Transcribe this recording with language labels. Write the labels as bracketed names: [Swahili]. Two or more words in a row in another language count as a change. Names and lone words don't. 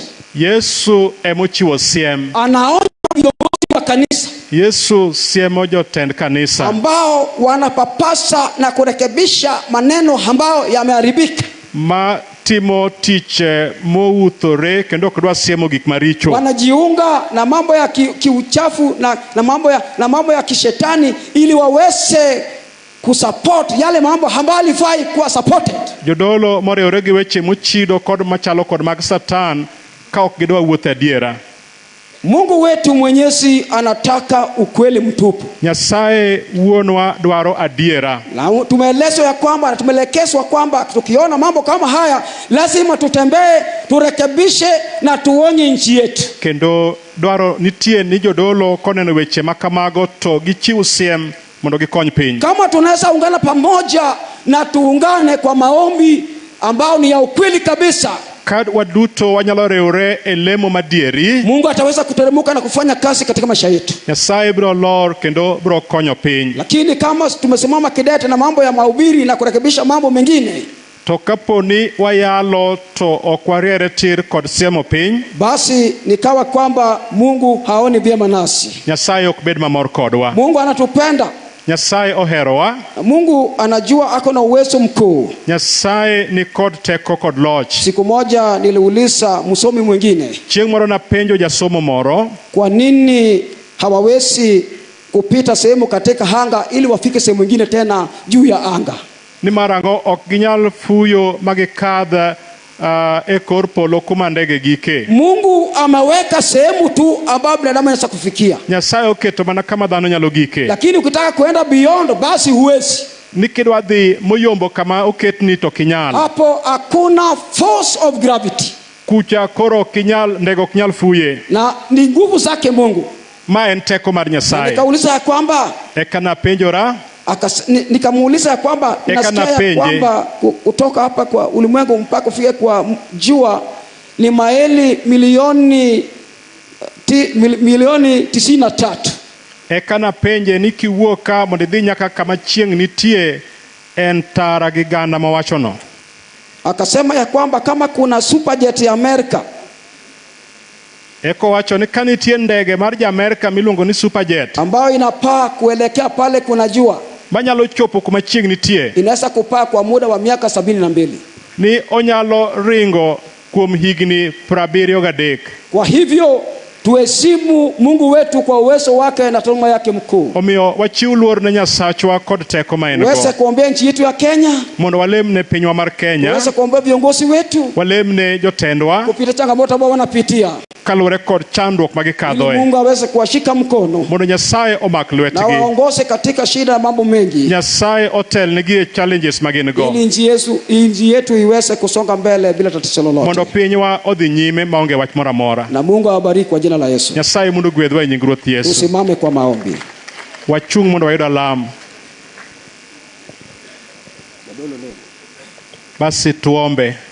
[Luo (Kenya and Tanzania)] Yesu emochiwo siem. [Swahili] Anaonya viongozi wa kanisa. [Luo (Kenya and Tanzania)] Yesu siemo jotend kanisa [Swahili] ambao wanapapasa na kurekebisha maneno ambayo yameharibika. [Luo (Kenya and Tanzania)] Timo tiche mouthore kendo kudwa siemo gik maricho. [Swahili] Wanajiunga na mambo ya kiuchafu na mambo ya kishetani ili waweze kusupport yale mambo ambayo alifai kuwa supported. [Luo (Kenya and Tanzania)] Jodolo moriwore gi weche mochido kod machalo kod mag Satan ka ok gidwa wuotho adiera. [Swahili] Mungu wetu mwenyezi anataka ukweli mtupu. [Luo (Kenya and Tanzania)] Nyasaye wuonwa dwaro adiera. [Swahili] Na tumeelezwa ya kwamba, tumelekezwa kwamba tukiona mambo kama haya lazima tutembee, turekebishe na tuonye nchi yetu. [Luo (Kenya and Tanzania)] Kendo dwaro nitie ni jodolo koneno weche makamago to gichiw siem mondo gikony piny. [Swahili] Kama tunaweza ungana pamoja na tuungane kwa maombi ambao ni ya ukweli kabisa, [Luo (Kenya and Tanzania)] kad waduto wanyalo riwore e lemo madieri, [Swahili] Mungu ataweza kuteremka na kufanya kazi katika maisha yetu. [Luo (Kenya and Tanzania)] Nyasaye biro lor kendo biro konyo piny. [Swahili] Lakini kama tumesimama kidete na mambo ya mahubiri na kurekebisha mambo mengine, [Luo (Kenya and Tanzania)] to kaponi wayalo to ok wariere tir kod siemo piny, [Swahili] basi nikawa kwamba Mungu haoni vyema nasi. [Luo (Kenya and Tanzania)] Nyasaye ok bed mamor kodwa. [Swahili] Mungu anatupenda. [Luo (Kenya and Tanzania)] Nyasaye oherowa. [Swahili] Mungu anajua ako na uwezo mkuu. [Luo (Kenya and Tanzania)] Nyasaye ni kod teko kod loch. [Swahili] Siku moja niliuliza msomi mwingine, [Luo (Kenya and Tanzania)] chieng' moro na penjo jasomo moro, [Swahili] kwa nini hawawezi kupita sehemu katika anga ili wafike sehemu nyingine tena juu ya anga? [Luo (Kenya and Tanzania)] Ni marango ok ginyal fuyo magikadha e kor polo kuma ndege gike. [Swahili] Mungu ameweka sehemu tu ambapo binadamu anaweza kufikia. [Luo (Kenya and Tanzania)] Nyasaye oketo mana kama dhano nyalo gike. [Swahili] Lakini ukitaka kuenda beyond basi huwezi. [Luo (Kenya and Tanzania)] Nikidwa dhi moyombo kama oketni to kinyal. [Swahili] Hapo hakuna [English] force of gravity. [Luo (Kenya and Tanzania)] Kucha koro kinyal, ndege ok nyal fuye. [Swahili] Na ni nguvu zake Mungu. [Luo (Kenya and Tanzania)] Ma en teko mar Nyasaye. [Swahili] Nikauliza kwamba, [Luo (Kenya and Tanzania)] kana penjora, [Swahili] nikamuuliza kwamba nasikia kwamba kutoka hapa kwa ulimwengu mpaka kufika kwa jua ni maili milioni 93. [Luo (Kenya and Tanzania)] Kana penje ni kiwuoka mondo idhi nyaka kama chieng' nitie en tara gi ganda mawachono. [Swahili] Akasema ya kwamba kama kuna superjet ya Amerika, [Luo (Kenya and Tanzania)] eko wacho ni kanitie ndege mar Amerika miluongo ni superjet [Swahili] ambayo inapaa kuelekea pale kuna jua, [Luo (Kenya and Tanzania)] manyalo chopo kuma chieng' nitie, [Swahili] inaweza kupaa kwa muda wa miaka 72. [Luo (Kenya and Tanzania)] Ni onyalo ringo kuom higni 73. [Swahili] Kwa hivyo Tuheshimu Mungu wetu kwa uwezo wake na taaluma yake mkuu. [Luo (Kenya and Tanzania)] Omiyo wachiw luor ne Nyasachwa kod teko ma en go. [Swahili] Tuweze kuombea nchi yetu ya Kenya. [Luo (Kenya and Tanzania)] Mondo walemne pinywa mar Kenya. [Swahili] Tuweze kuombea viongozi wetu. [Luo (Kenya and Tanzania)] Walemne jotendwa. [Swahili] Kupita changamoto ambazo wanapitia. [Luo (Kenya and Tanzania)] Kaluwore kod chandruok ma gikadhoe. [Swahili] Mungu aweze kuwashika mkono. [Luo (Kenya and Tanzania)] Mondo Nyasaye omak lwetgi. [Swahili] Na waongoze katika shida na mambo mengi. [Luo (Kenya and Tanzania)] Nyasaye otelnegi e challenges ma gin go. [Swahili] Ili nchi yetu iweze kusonga mbele bila tatizo lolote. [Luo (Kenya and Tanzania)] Mondo pinywa odhi nyime maonge wach moro amora. [Swahili] Na Mungu awabariki kwa jina la Yesu. [Luo (Kenya and Tanzania)] Nyasaye mondo gwedhwa e nying Ruoth Yesu. [Swahili] Tusimame kwa maombi. [Luo (Kenya and Tanzania)] Wachung mondo wayud alam. [Swahili] Basi tuombe.